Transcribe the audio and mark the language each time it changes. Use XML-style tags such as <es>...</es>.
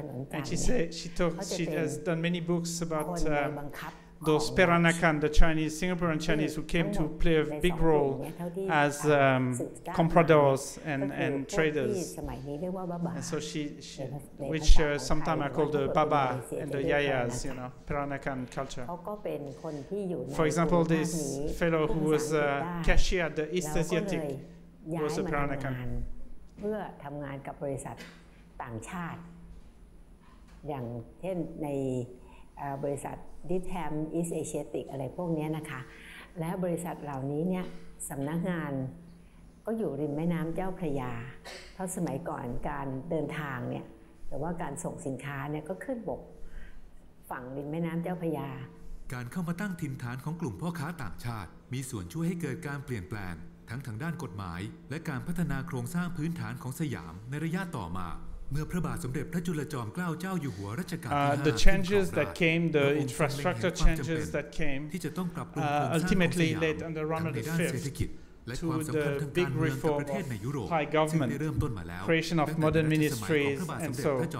<en>And she has done many books about those Peranakan, the Chinese, Singaporean Chinese, who came to play a big role as compradors and traders. And so which sometimes are called the Baba and the Yayas, Peranakan culture. For example, this fellow who was a cashier at the East Asiatic was a Peranakan.</en> <th>เพื่อทำงานกับบริษัทต่างชาติอย่างเช่นในบริษัทดิแทมอีสเอเชียติกอะไรพวกนี้นะคะและบริษัทเหล่านี้เนี่ยสำนักงานก็อยู่ริมแม่น้ำเจ้าพระยาเพราะสมัยก่อนการเดินทางเนี่ยหรือว่าการส่งสินค้าเนี่ยก็ขึ้นบกฝั่งริมแม่น้ำเจ้าพระยา การเข้ามาตั้งถิ่นฐานของกลุ่มพ่อค้าต่างชาติมีส่วนช่วยให้เกิดการเปลี่ยนแปลงทั้งทางด้านกฎหมายและการพัฒนาโครงสร้างพื้นฐานของสยามในระยะต่อมาเมื่อพระบาทสมเด็จพระจุลจอมเกล้าเจ้าอยู่หัวรัชกาลที่ 5</th> <en>the changes that came, the infrastructure changes that came, ultimately led under Rama V to the big reform of Thai government, creation of modern ministries, and so.</en>